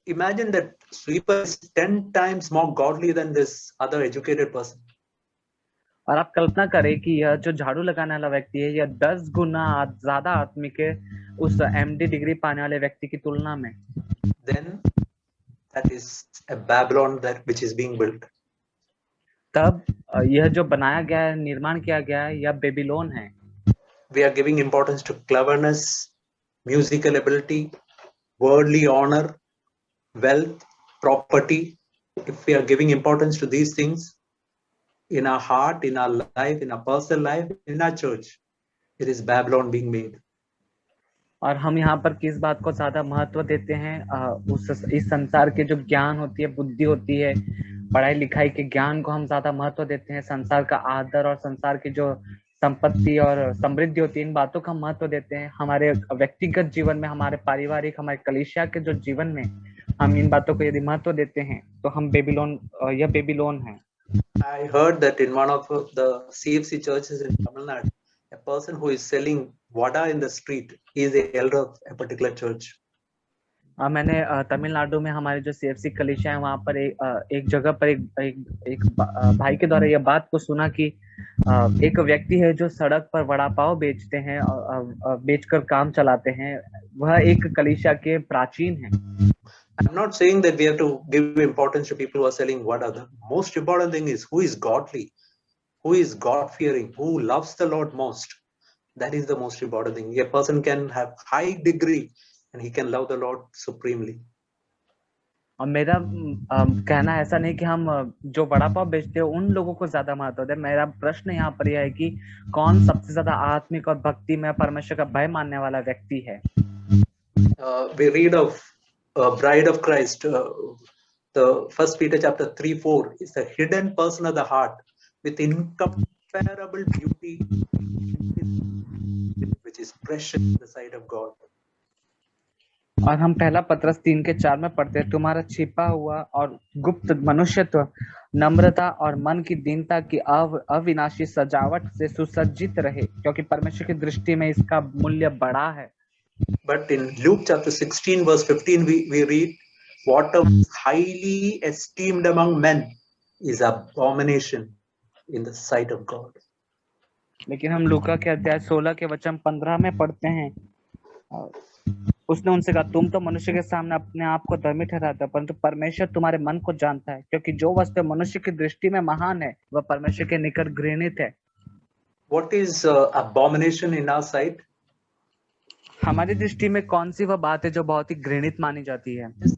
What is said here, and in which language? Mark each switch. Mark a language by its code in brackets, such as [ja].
[en] Imagine that sweeper is 10 times more godly than this other educated person. [hi] और आप कल्पना करें कि यह जो झाड़ू लगाने वाला व्यक्ति है यह 10 गुना ज्यादा आत्मिक है उस एमडी डिग्री पाने वाले व्यक्ति की तुलना में. [en] Then that is a Babylon that which is being built. [hi] तब यह जो बनाया गया है, निर्माण किया गया है, यह बेबीलोन है. [en] We are giving importance to cleverness, musical ability, worldly honor, wealth, property. If we are giving importance to these things in our heart, in our life, in our personal life, in our church, it is Babylon being made. [hi] और हम यहाँ पर किस बात को ज्यादा महत्व देते हैं? इस संसार के जो ज्ञान होती है, बुद्धि होती है, पढ़ाई लिखाई के ज्ञान को हम ज्यादा महत्व देते हैं. संसार का आदर और संसार की जो संपत्ति और समृद्धि होती है, इन बातों का महत्व देते हैं. हमारे व्यक्तिगत जीवन में, हमारे पारिवारिक, हमारे कलीसिया के जो जीवन में हम इन बातों को यदि महत्व देते हैं तो हम बेबीलोन, यह बेबीलोन है. [en] I heard that in one of the CFC churches in Tamil Nadu, a person who is selling vada in the street is the elder of a particular church. [hi] मैंने तमिलनाडु में हमारे जो सीएफसी कलीसिया है वहां पर एक जगह पर एक भाई के द्वारा यह बात को सुना कि एक व्यक्ति है जो सड़क पर वड़ा पाव बेचते हैं, बेचकर काम चलाते हैं. वह एक कलीसिया के प्राचीन हैं. [en] I'm not saying that we have to give importance to people who are selling vada. The most important thing is who is godly, who is God-fearing, who loves the Lord most. That is the most important thing. A person can have high degree and he can love the Lord supremely. [hi] और मेरा कहना ऐसा नहीं कि हम जो वड़ा पाव बेचते हैं उन लोगों को ज्यादा महत्व दें. मेरा प्रश्न यहाँ पर यह है कि कौन सबसे ज्यादा आत्मिक और भक्ति में परमेश्वर का भय मानने वाला व्यक्ति है. [en] We read of bride of Christ. The 1 Peter chapter 3:4 is the hidden person of the heart with incomparable beauty, which is precious in the sight of God. [hi] और हम पहला पत्रस 3:4 में पढ़ते हैं, तुम्हारा छिपा हुआ और गुप्त मनुष्यत्व नम्रता और मन की दीनता की अविनाशी सजावट से सुसज्जित रहे, क्योंकि परमेश्वर की दृष्टि में इसका मूल्य बड़ा है. [en] But in Luke chapter 16 verse 15 we read, what is highly esteemed among men is abomination in the sight of God. [hi] लेकिन हम लूका के अध्याय 16 के वचन 15 में पढ़ते हैं, उसने उनसे कहा, तुम तो मनुष्य के सामने अपने आप को धर्मी ठहराते हो, परंतु परमेश्वर तुम्हारे मन को जानता है, क्योंकि जो वस्तु मनुष्य की दृष्टि में महान है वह परमेश्वर के निकट घृणित है. [en] What is abomination in our sight? [hi] हमारी दृष्टि में कौन सी वह बात है जो बहुत ही घृणित मानी जाती है?